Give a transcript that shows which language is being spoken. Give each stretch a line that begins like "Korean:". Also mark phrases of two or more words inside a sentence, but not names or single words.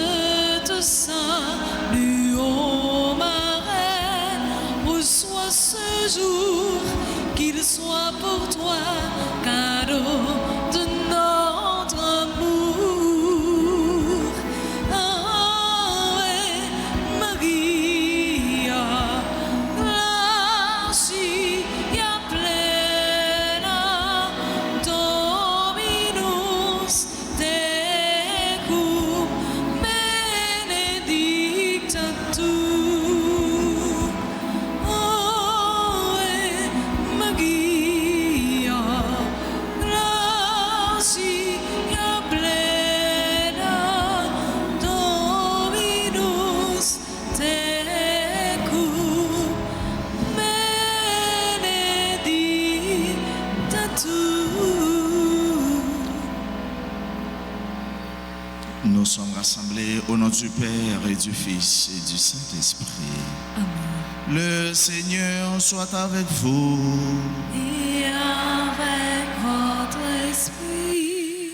French: te salue, ô ma reine, reçois ce jour, qu'il soit pour toi cadeau de notre amour.
Latin: Ave Maria, gratia plena, Dominus tecum, benedicta tu. Ave Maria, gratia plena, Dominus tecum, benedicta tu.
French: Nous sommes rassemblés au nom du Père et du Fils et du Saint-Esprit. Amen. Le Seigneur soit avec vous. Et avec votre esprit.